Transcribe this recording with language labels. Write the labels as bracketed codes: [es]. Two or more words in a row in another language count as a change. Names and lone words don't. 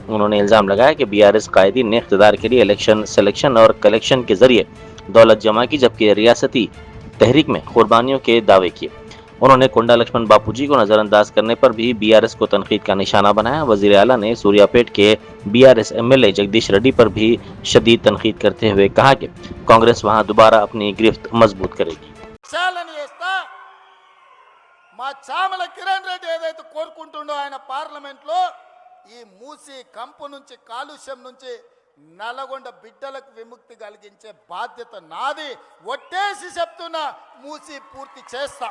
[ur] انہوں نے الزام لگایا کہ بی آر ایس قائدین نے اقتدار کے لیے الیکشن، سلیکشن اور کلیکشن کے ذریعے دولت جمع کی، جبکہ ریاستی تحریک میں قربانیوں کے دعوے کیے۔ انہوں نے کنڈا لکشمن باپو جی کو نظر انداز کرنے پر بھی بی آر ایس کو تنقید کا نشانہ بنایا۔ وزیر اعلیٰ نے سوریا پیٹ کے بی آر ایس ایم ایل اے جگدیش ریڈی پر بھی شدید تنقید کرتے ہوئے کہا کہ کانگریس وہاں دوبارہ اپنی گرفت مضبوط کرے گی۔ [te] మా చామల కిరణ్ రెడ్డి ఏదైతే కోరుకుంటుండో ఆయన పార్లమెంట్లో ఈ మూసి కంపు నుంచి, కాలుష్యం నుంచి నల్గొండ బిడ్డలకు విముక్తి కలిగించే బాధ్యత నాది, ఒట్టేసి చెప్తున్నా, మూసి పూర్తి చేస్తా।